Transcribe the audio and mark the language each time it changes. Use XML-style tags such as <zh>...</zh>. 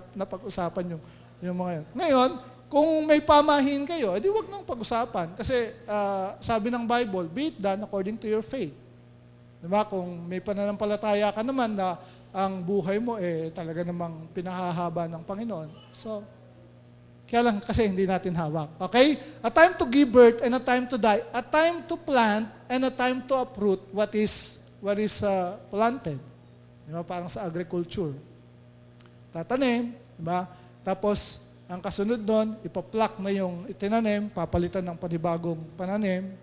<tl>Napag-usapan yung mga yun. Ngayon, kung may pamahin kayo, edi wag nang pag-usapan. Kasi sabi ng Bible,</tl> <en>be it done according to your faith.</en> <tl>Di ba? Kung may pananampalataya ka naman na ang buhay mo talaga namang pinahahaba ng Panginoon. So, kaya lang kasi hindi natin hawak. Okay?</tl> <en>A time to give birth and a time to die. A time to plant and a time to uproot what is planted.</en> <tl>Diba? Parang sa agriculture. Tatanim, diba? Tapos, ang kasunod doon, ipa-pluck na yung itinanim, papalitan ng panibagong pananim.</tl>